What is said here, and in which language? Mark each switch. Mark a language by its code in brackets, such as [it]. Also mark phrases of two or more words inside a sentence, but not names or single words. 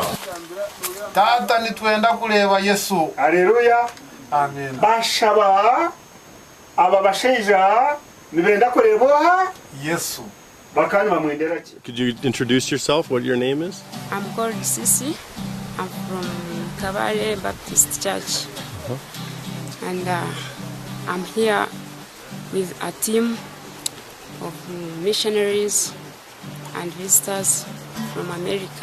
[cgg] Tata nitwenda kuleba Yesu. Haleluya. Amen. Bashaba aba bashaija nibenda kuleba Yesu. Bakani bamwendera ki? [en] Could you introduce yourself, what your name is? I'm called Sisi. I'm from Kabale Baptist Church. And I'm here with a team of missionaries and visitors from America.